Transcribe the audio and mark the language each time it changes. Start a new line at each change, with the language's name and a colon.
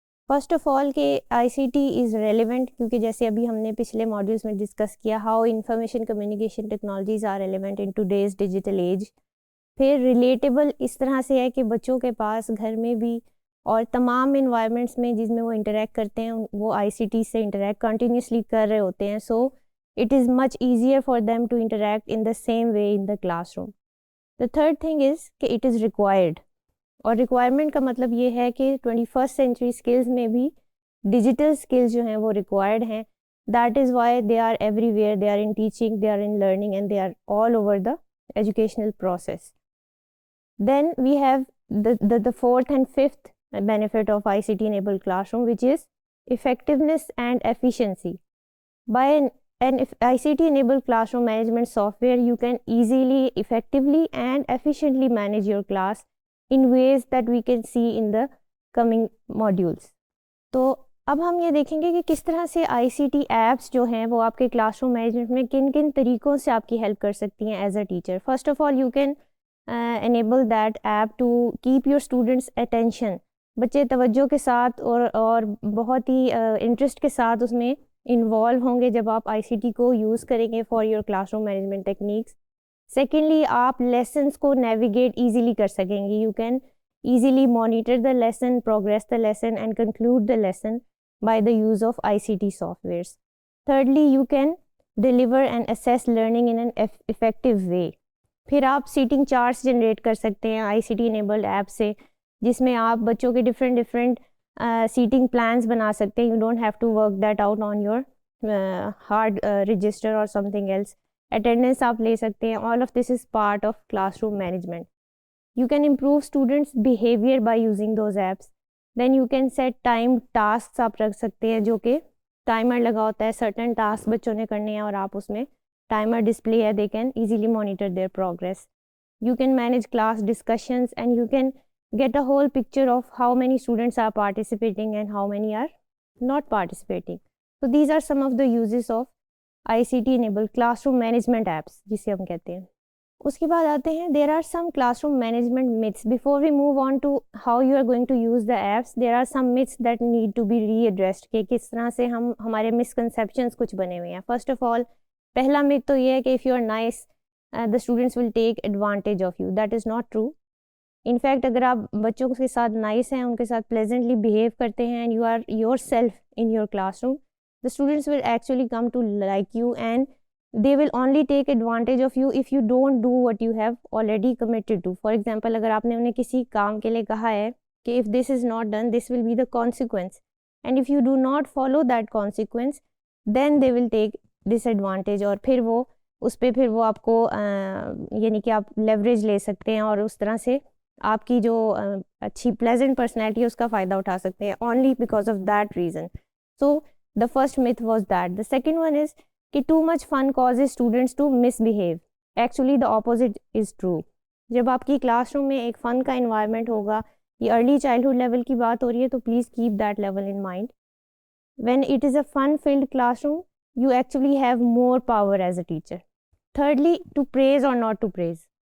English: first of all
Urdu: کہ
English: I C T is relevant,
Urdu: کیونکہ جیسے ابھی ہم نے پچھلے ماڈیولس میں ڈسکس کیا
English: How information communication technologies are relevant in today's digital age.
Urdu: پھر ریلیٹیبل اس طرح سے ہے کہ بچوں کے پاس گھر میں بھی اور تمام انوائرمنٹس میں جس میں وہ انٹریکٹ کرتے ہیں وہ آئی سی ٹی سے انٹریکٹ کنٹینیوسلی کر رہے ہوتے ہیں.
English: So it is much easier for them to interact in the same way in the classroom. The third thing is کہ it is required،
Urdu: اور
English: requirement
Urdu: کا مطلب یہ ہے کہ
English: 21st century skills
Urdu: میں بھی
English: digital skills
Urdu: جو ہیں وہ
English: required ہیں. That is why they are everywhere, they are in teaching, they are in learning and they are all over the educational process. Then we have the fourth and fifth benefit of ICT enabled classroom, which is effectiveness and efficiency. By an ICT enabled classroom management software, you can easily, effectively and efficiently manage your class in ways that we can see in the coming modules.
Urdu: تو اب ہم یہ دیکھیں گے کہ کس طرح سے آئی سی ٹی ایپس جو ہیں وہ آپ کے کلاس روم مینجمنٹ میں کن کن طریقوں سے آپ کی ہیلپ کر سکتی ہیں
English: As a teacher. First of all you can enable that app to keep your students attention.
Urdu: بچے توجہ کے ساتھ اور بہت ہی انٹرسٹ کے ساتھ اس میں انوالو ہوں گے جب آپ آئی سی ٹی کو یوز کریں گے
English: For your classroom management techniques.
Urdu: Secondly آپ لیسنس کو نیویگیٹ ایزیلی کر سکیں گے.
English: You can easily monitor the lesson, progress the lesson and conclude the lesson by the use of I C T softwares. Thirdly you can deliver and assess learning in an effective way.
Urdu: پھر آپ setting charts generate کر سکتے ہیں آئی C T enabled app سے، جس میں آپ بچوں کے ڈفرینٹ سیٹنگ پلانس بنا سکتے ہیں.
English: You don't have to work that out on your hard register اور something else.
Urdu: اٹینڈنس آپ لے سکتے ہیں.
English: All of this is part of classroom management. You can improve students behaviour by using those apps. Then you can set time task
Urdu: آپ رکھ سکتے ہیں جو کہ ٹائمر لگا ہوتا ہے. سرٹن ٹاسک بچوں نے کرنے ہیں اور آپ اس میں ٹائمر ڈسپلے ہے.
English: They can easily monitor their progress. You can manage class discussions and you can get a whole picture of how many students are participating and how many are not participating. So these are some of the uses of ICT enabled classroom management apps
Urdu: جسے ہم کہتے ہیں. اس کے بعد آتے ہیں
English: there are some classroom management myths. Before we move on to how you are going to use the apps, there are some myths that need to be readdressed
Urdu: کہ کس طرح سے ہمارے misconceptions کچھ بنے ہوئے ہیں.
English: First of all
Urdu: پہلا
English: myth
Urdu: تو یہ ہے کہ
English: if you are nice the students will take advantage of you. That is not true. In fact
Urdu: اگر آپ بچوں کے ساتھ نائس ہیں، ان کے ساتھ
English: pleasantly behave
Urdu: کرتے ہیں
English: and you are yourself in your classroom, the students will actually come to like you and they will only take advantage of you if you don't do what you have already committed to. For example
Urdu: اگر آپ نے انہیں کسی کام کے لیے کہا ہے کہ
English: if this is not done this will be the consequence, and if you do not follow that consequence then they will take disadvantage.
Urdu: اور پھر وہ اس پہ پھر وہ آپ کو یعنی کہ آپ لیوریج لے سکتے ہیں اور اس طرح سے آپ کی جو اچھی پلیزنٹ پرسنالٹی ہے اس کا فائدہ اٹھا سکتے ہیں
English: only because of that reason. So the first myth was that. The second one is
Urdu: کہ
English: too much fun causes students to misbehave. Actually the opposite is true.
Urdu: جب آپ کی کلاس روم میں ایک فن کا انوائرمنٹ ہوگا، یہ ارلی چائلڈہڈ لیول کی بات ہو رہی ہے تو
English: Please keep that level in mind. When it is a fun filled classroom you actually have more power as a teacher. Thirdly, to praise or not to praise.